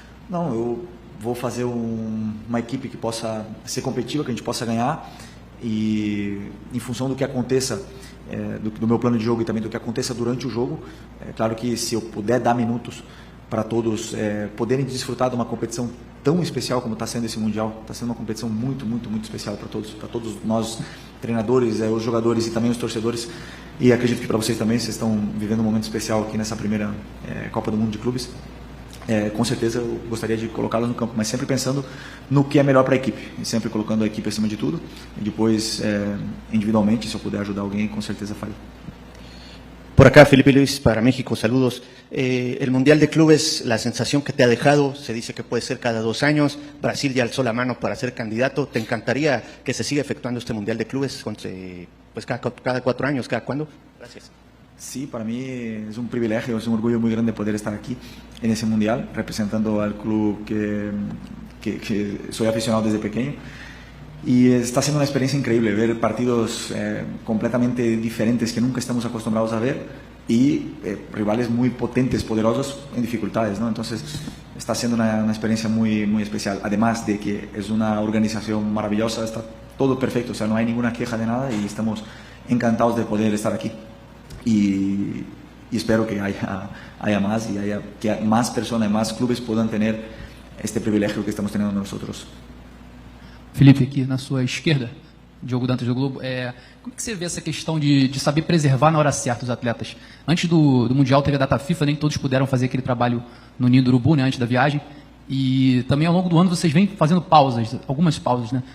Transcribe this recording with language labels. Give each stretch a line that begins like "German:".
Portuguese: Não, eu vou fazer uma equipe que possa ser competitiva, que a gente possa ganhar, e em função do que aconteça, do meu plano de jogo e também do que aconteça durante o jogo, é claro que se eu puder dar minutos para todos poderem desfrutar de uma competição tão especial como está sendo esse Mundial, está sendo uma competição muito, muito, muito especial para todos nós, treinadores, os jogadores e também os torcedores, e acredito que para vocês também, vocês estão vivendo um momento especial aqui nessa primeira Copa do Mundo de Clubes. Com certeza eu gostaria de colocá-los no campo, mas sempre pensando no que é melhor para a equipe, e sempre colocando a equipe acima de tudo, e depois individualmente, se eu puder ajudar alguém, com certeza farei.
Spanish: Por acá, Felipe Luis, para México, saludos. El Mundial de Clubes, la sensación que te ha dejado, se dice que puede ser cada 2 años. Brasil ya alzó la mano para ser candidato. ¿Te encantaría que se siga efectuando este Mundial de Clubes pues cada 4 años, cada cuándo? Gracias. Sí, para mí es un privilegio, es un orgullo muy grande poder estar aquí en ese Mundial, representando al club que soy aficionado desde pequeño. Y está siendo una experiencia increíble ver partidos completamente diferentes que nunca estamos acostumbrados a ver y rivales muy potentes, poderosos en dificultades, ¿no? Entonces está siendo una experiencia muy, muy especial. Además de que es una organización maravillosa, está todo perfecto, o sea, no hay ninguna queja de nada y estamos encantados de poder estar aquí. Y espero que haya más y que más personas, más clubes puedan tener este privilegio que estamos teniendo nosotros.
Portuguese: Felipe, aqui na sua esquerda, Diogo Dantas do Globo, como é que você vê essa questão de saber preservar na hora certa os atletas? Antes do Mundial teve a data FIFA, nem todos puderam fazer aquele trabalho no Ninho do Urubu, né, antes da viagem, e também ao longo do ano vocês vêm fazendo pausas, algumas pausas, né?